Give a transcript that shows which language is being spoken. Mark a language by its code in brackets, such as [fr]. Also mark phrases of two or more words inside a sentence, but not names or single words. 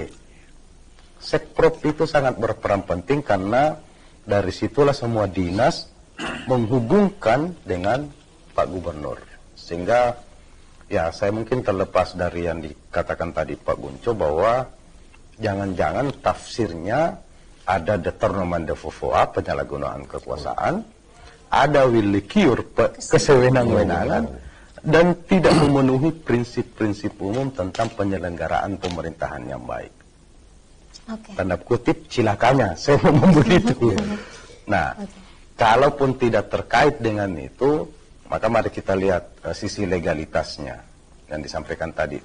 [id] Sekprop itu sangat berperan penting karena dari situlah semua dinas menghubungkan dengan Pak Gubernur. Sehingga ya, saya mungkin terlepas dari yang dikatakan tadi Pak Gunco bahwa jangan-jangan tafsirnya ada [fr] détournement de pouvoir, [id] penyalahgunaan kekuasaan, ada willikiur, kesewenang-wenangan, dan tidak memenuhi prinsip-prinsip umum tentang penyelenggaraan pemerintahan yang baik. Tanda kutip cilakanya, saya ngomong begitu. Nah, kalaupun tidak terkait dengan itu, maka mari kita lihat sisi legalitasnya yang disampaikan tadi.